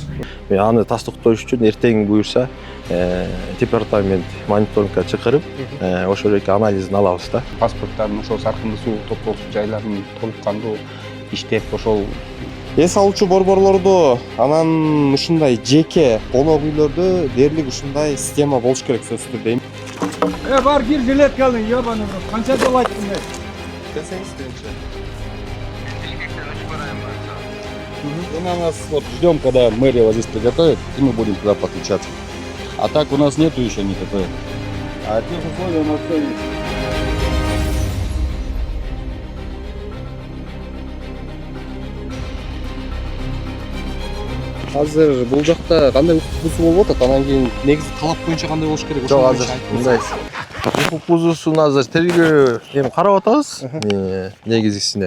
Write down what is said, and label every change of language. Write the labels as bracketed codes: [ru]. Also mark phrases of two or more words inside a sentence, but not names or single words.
[ky] Мен аны тастыктоош үчүн эртең буюрса департамент мониторингке чакырып, ошол эки анализин алабыз да. Паспорттардын ошол саркынды суу топтолуучу жайларын толук кандуу иштеп ошол Эс алуучу борборлордо анан ушундай жеке конок үйлөрдө дээрлик ушундай система болуш керек сөзсүз дейм. Бар кир жилеткалың, [ru] ебаный в рот. [ky] Канча жыл айттым мен. Десеңиз менче. [ru] На нас вот ждем, когда мэрия вот здесь приготовит, и мы будем туда подключаться. А так у нас нету еще никакой. А тех условий у нас все есть. [ky] Азыр бул жакта кандай укук бузуу болуп атат? Анан кийин негизи талап боюнча кандай болуш керек? Жок, азыр мындай укук бузуусун азыр тергөө эми карап атабыз негизгисинен.